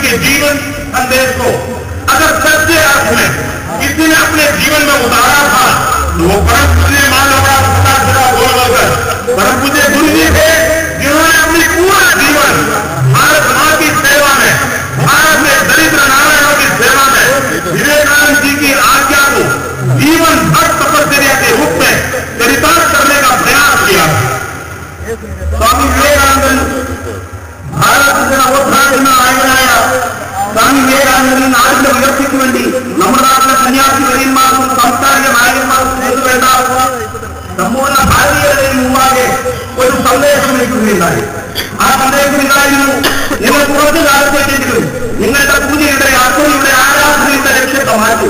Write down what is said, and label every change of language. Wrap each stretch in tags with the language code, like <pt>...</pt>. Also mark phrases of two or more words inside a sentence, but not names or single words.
<hi>के जीवन संदेश को अगर सच्चे अर्थ में किसी ने अपने जीवन में उतारा था तो वो परम पूज्य मानव बोलकर परम पूज्य गुरु जी थे, जिन्होंने अपनी पूरा जीवन भारत मां की सेवा में, भारत में दरिद्र नारायणों की सेवा में विवेकानंद जी की आज्ञा को जीवन भर तपस्या के रूप में चरितार्थ करने का प्रयास किया.</hi> <ml>स्वामी विवेकानंद ഭാരതത്തിന്റെ നവോത്ഥാന നായകനായ സ്വാമി വിവേകാനന്ദൻ നാടിന്റെ ഉയർച്ചയ്ക്ക് വേണ്ടി നമ്മുടെ നാട്ടിലെ സന്യാസിമാർക്കും സാംസ്കാരിക നായകന്മാർക്കും വേണ്ട സമ്പൂർണ്ണ ഭാരതീയരുടെയും മുമ്പാകെ ഒരു സന്ദേശം വയ്ക്കുകയുണ്ടായി. ആ സന്ദേശം ഇതായിരുന്നു: നിങ്ങൾ കുറച്ചു കാലത്തേക്കെങ്കിലും നിങ്ങളുടെ പൂജയുടെ അർച്ചനയുടെ ആരാധനയുടെ ലക്ഷ്യത്തെ മാറ്റുക.</ml>